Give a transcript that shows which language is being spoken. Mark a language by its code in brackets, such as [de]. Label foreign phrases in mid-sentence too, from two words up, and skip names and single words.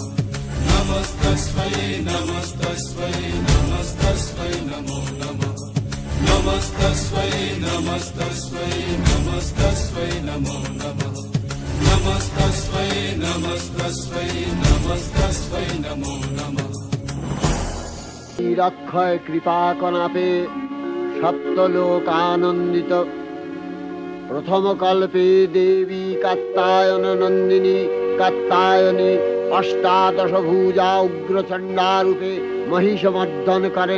[sa] नमस्तस्मै नमस्तस्मै नमस्तस्मै नमो नमः। नमस्तस्मै नमस्तस्मै नमस्तस्मै नमो नमः। नमस्तस्मै नमस्तस्मै नमस्तस्मै नमो नमः। [bn] অক্ষয় কৃপা কনাপে সপ্তলোক আনন্দিত। প্রথম কল্পে দেবী কাত্যায়ন নন্দিনী কাত্যায়নী অষ্টাদশ ভুজা উগ্রচণ্ডা রূপে মহিষমর্দন করেন।